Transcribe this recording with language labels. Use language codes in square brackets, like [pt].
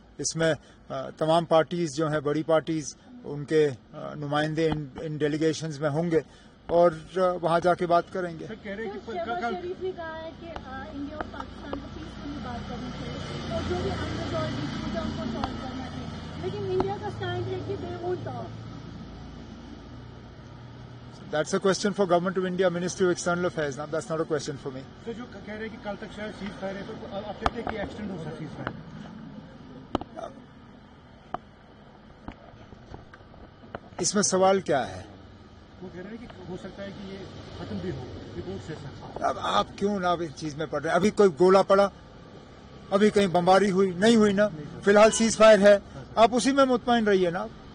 [ur] اس میں تمام پارٹیز جو ہیں, بڑی پارٹیز, ان کے نمائندے ان ڈیلیگیشنز میں ہوں گے اور وہاں جا کے بات کریں گے. شہباز شریف نے کہا ہے کہ انڈیا اور پاکستان کو پیسفلی بات کرنی چاہیے اور جو بھی انریزالوڈ ایشوز ہیں ان کو سالو کرنا چاہیے, لیکن انڈیا کا اسٹینڈ ہے کہ [en] They won't talk. That's a question for Government of India, Ministry of External Affairs. Now, that's not a question for me. [ur] تو جو کہہ رہے ہیں کہ کل تک شاید سیز فائر ہے, تو آپ کہتے ہیں کہ ایکسٹینڈ ہو سکتا ہے سیز فائر؟ اس میں سوال کیا ہے؟ وہ کہہ رہے ہیں کہ ہو سکتا ہے کہ یہ ختم بھی ہو رپورٹ سے. اب آپ کیوں نہ اس چیز میں پڑ رہے ہیں؟ ابھی کوئی گولہ پڑا, ابھی کہیں بمباری ہوئی نہیں ہوئی نا, فی الحال سیز فائر ہے, آپ اسی میں مطمئن رہیے نا.